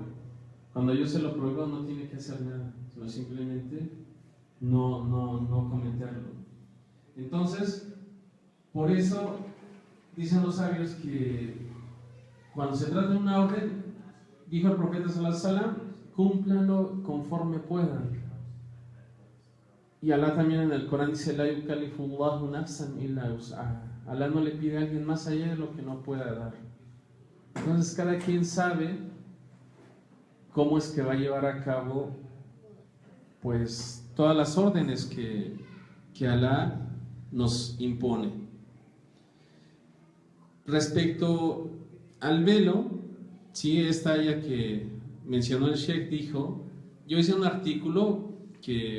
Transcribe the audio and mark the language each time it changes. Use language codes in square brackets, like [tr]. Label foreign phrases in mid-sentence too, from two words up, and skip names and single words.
[es] Cuando yo se lo prohíbo, no tiene que hacer nada, sino simplemente no cometerlo. Entonces, por eso dicen los sabios que cuando se trata de una orden, dijo el profeta [ar] صلى الله عليه وسلم, [es] cúmplanlo conforme puedan. Y Alá también en el Corán dice, [ar] لا يكلف الله نفسا إلا وسعها. [es] Alá no le pide a alguien más allá de lo que no pueda dar. Entonces cada quien sabe cómo es que va a llevar a cabo pues todas las órdenes que Alá nos impone. Respecto al velo, sí, esta aya que mencionó el Sheikh dijo, yo hice un artículo que